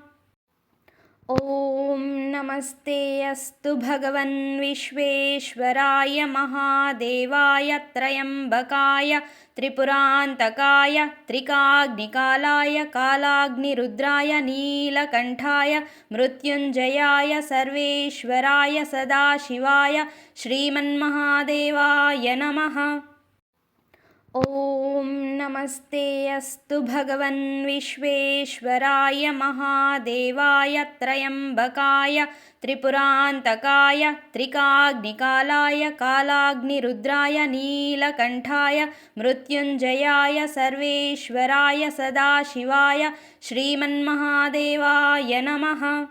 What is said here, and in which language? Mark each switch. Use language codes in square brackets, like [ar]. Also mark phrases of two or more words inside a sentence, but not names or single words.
[sa] ॐ नमस्ते अस्तु भगवन् विश्वेश्वराय महादेवाय त्र्यम्बकाय त्रिपुरान्तकाय त्रिकाग्निकालाय कालाग्निरुद्राय नीलकण्ठाय मृत्युञ्जयाय सर्वेश्वराय सदाशिवाय श्रीमन्महादेवाय नमः. ॐ नमस्ते अस्तु भगवन् विश्वेश्वराय महादेवाय त्र्यम्बकाय त्रिपुरान्तकाय त्रिकाग्निकालाय कालाग्निरुद्राय नीलकण्ठाय मृत्युञ्जयाय सर्वेश्वराय सदाशिवाय श्रीमन्महादेवाय नमः।